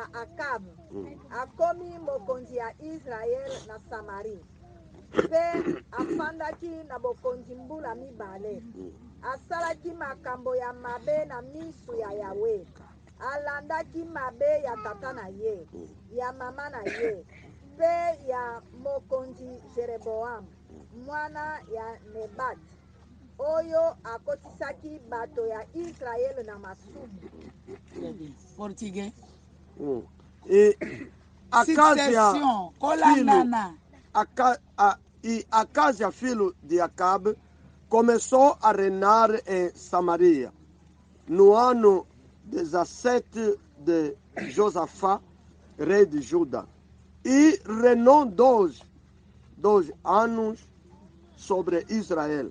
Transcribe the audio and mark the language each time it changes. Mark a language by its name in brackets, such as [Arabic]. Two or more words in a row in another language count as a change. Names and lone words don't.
[Lingala] akabu akomi mokonzi ya israele na samari mpe afandaki na bokonzi mbula 2 asalaki makambo ya mabe na miso ya yawe alandaki mabe ya tata na ye ya mama na ye mpe ya mokonzi jeroboamu mwana ya nebati oyo akotisaki bato ya israele na masumu. [French] Très bien. Portugais. [Portuguese] E Acásia, [Lingala] Succession, kolandana. [Portuguese] e Acásia, filho de Acabe, começou a reinar em Samaria no ano 17 de Josafá, rei de Judá, e reinou 12 anos sobre Israel.